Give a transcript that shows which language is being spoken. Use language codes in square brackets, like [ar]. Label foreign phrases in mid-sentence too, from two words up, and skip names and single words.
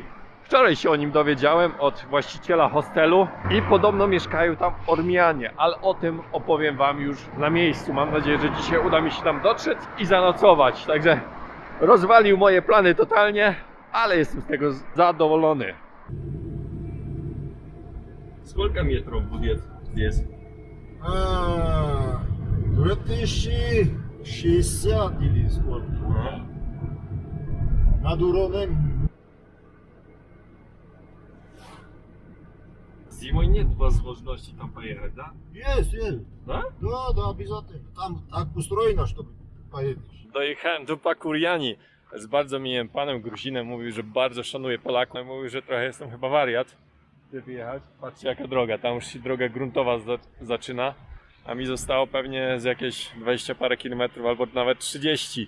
[pl] Wczoraj się o nim dowiedziałem od właściciela hostelu i podobno mieszkają tam Ormianie, ale o tym opowiem wam już na miejscu. Mam nadzieję, że dzisiaj uda mi się tam dotrzeć i zanocować. Także rozwalił moje plany totalnie, ale jestem z tego zadowolony. [ru] Сколько метров будет здесь? 2060 или сколько? Над уровнем. Зимой нет возможности там поехать, да? Есть, есть. Да? Да, да, обязательно. Там так устроено, чтобы поедешь. [pl] Dojechałem do Pakuriani z bardzo miłym panem Gruzinem. Mówił, że bardzo szanuje Polaków. Mówił, że trochę jestem chyba wariat, by wyjechać. Patrzcie jaka droga, tam już się droga gruntowa zaczyna. A mi zostało pewnie z jakieś 20 parę kilometrów albo nawet 30.